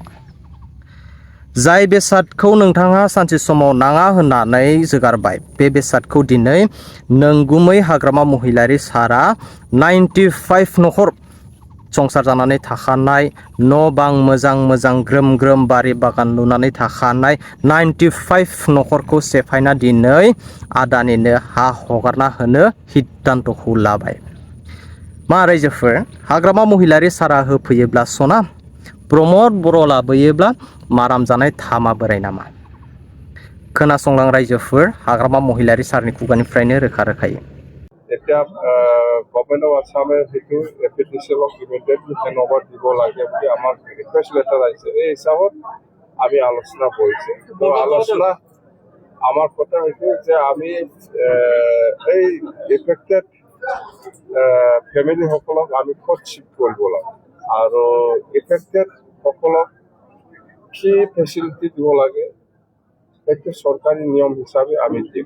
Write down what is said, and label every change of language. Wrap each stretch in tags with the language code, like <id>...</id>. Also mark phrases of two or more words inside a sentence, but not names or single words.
<brx>जाय बेसादखौ नोंथाङा सानसे समाव नाङा होननानै जोगारबाय, बे बेसादखौ दिनै नंगुमै हाग्रामा महिलारि सारा 95 नखर संसार जानानै थाखानाय, न' बां मोजां ग्रोम ग्रोम बारि बागान लुनानै थाखानाय 95 नखरखौ सेफायना दिनै आदानिनो हा हगारना होनो सिद्धान्तखौ लाबाय। मा रायजोफोर, हाग्रामा महिलारि सारा होफैयोब्ला सना, प्रमद बर' लाबोयोब्ला माराम जानाय थामा बोराय नामा? खोनासंलां रायजोफोर, हाग्रामा महिलारि सारनि खुगानिफ्रायनो रोखा रोखायै।</brx> <as>এতিয়া গভৰ্ণমেণ্ট অফ আছামে সেইটো এপিডিচিএলক ইমিডিয়েটলি হেণ্ডঅভাৰ দিব লাগে বুলি আমাক ৰিকুৱেষ্ট লেটাৰ আহিছে। এই হিচাপত আমি আলোচনা কৰিছোঁ। তো আলোচনা আমাৰ কথা হৈছে যে আমি এই এফেক্টেড ফেমিলিসকলক আমি ক'ত শ্বিফ্ট কৰিব লাগে আৰু এফেক্টেড সকলক কি ফেচিলিটি দিব লাগে সেইটো চৰকাৰী নিয়ম হিচাপে আমি দিম।</as>